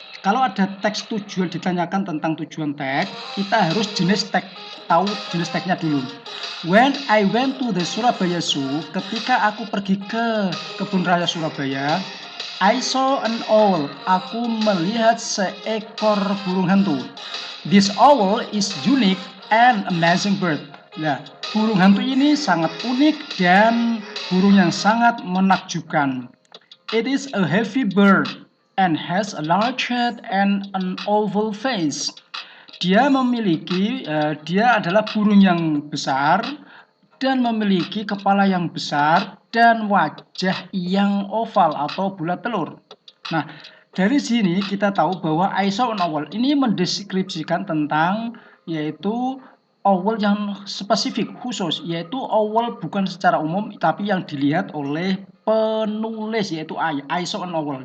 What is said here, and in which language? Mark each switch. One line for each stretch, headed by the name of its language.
Indonesian: Kalau ada teks tujuan ditanyakan tentang tujuan teks, kita harus tahu jenis teksnya dulu.
English: When I went to the Surabaya Zoo,
Indonesian: ketika aku pergi ke Kebun Raya Surabaya,
English: I saw an owl.
Indonesian: Aku melihat seekor burung hantu.
English: This owl is unique and amazing bird.
Indonesian: Nah, burung hantu ini sangat unik dan burung yang sangat menakjubkan.
English: It is a heavy bird and has a large head and an oval face.
Indonesian: Dia adalah burung yang besar dan memiliki kepala yang besar dan wajah yang oval atau bulat telur. Nah, dari sini kita tahu bahwa
English: I saw an owl
Indonesian: ini mendeskripsikan tentang yaitu owl yang spesifik khusus, yaitu owl bukan secara umum tapi yang dilihat oleh penulis, yaitu I saw an owl.